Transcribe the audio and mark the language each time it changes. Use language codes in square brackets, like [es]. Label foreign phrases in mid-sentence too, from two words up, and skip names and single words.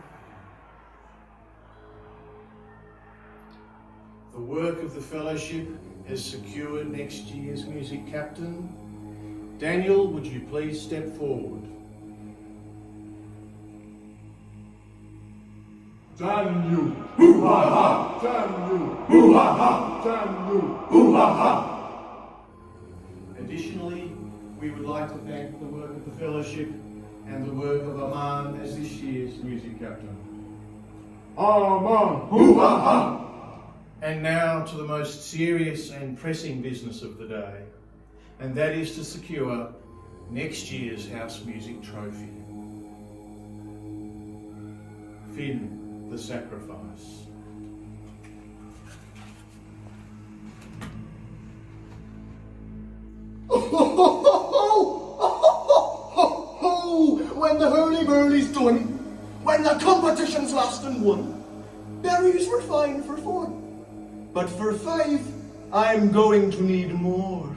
[en] The work of the fellowship has secured next year's music captain. Daniel, would you please step forward? Daniel, hoo-ha-ha! Daniel, hoo-ha-ha! Daniel, hoo-ha-ha! Additionally, we would like to thank the work of the fellowship and the work of Arman as this year's music captain. Arman, hoo-ha-ha! And now to the most serious and pressing business of the day, and that is to secure next year's house music trophy. Finn, the sacrifice. When the hurly-burly's done, when the competition's lost and won, berries were fine for 4, but for 5, I'm going to need more.